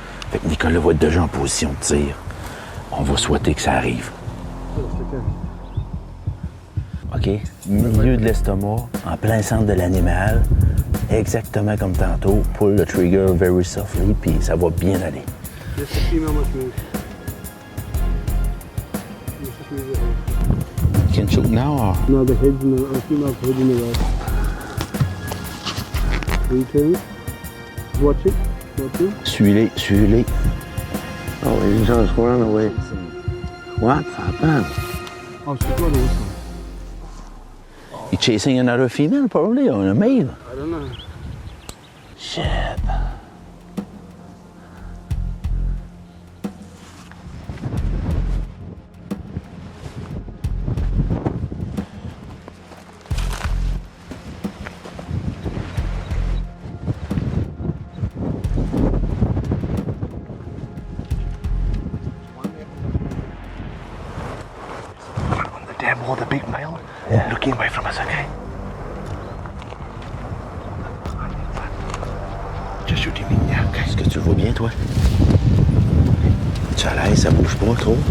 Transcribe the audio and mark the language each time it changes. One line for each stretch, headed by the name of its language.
French: Fait que Nicolas va être déjà en position de tir. On va souhaiter que ça arrive. OK? Milieu de l'estomac, en plein centre de l'animal, exactement comme tantôt.
English: Pull the trigger very softly,
French: puis ça va bien aller.
English: Just the female must move. Just move it. You can shoot now or... No, the head's in the female's head in the right. Return. Watch it. Watch it.
French: Suis-les, suis-les.
English: Oh, he's just run away. What happened? Oh, she's not awesome. You chasing another female, probably, or a male? I don't know. Shit. The damn wall, the big male, looking away from us, okay? Just shoot him in there, okay?
French: Est-ce que tu le vois bien, toi? Tu as l'air, ça bouge pas trop?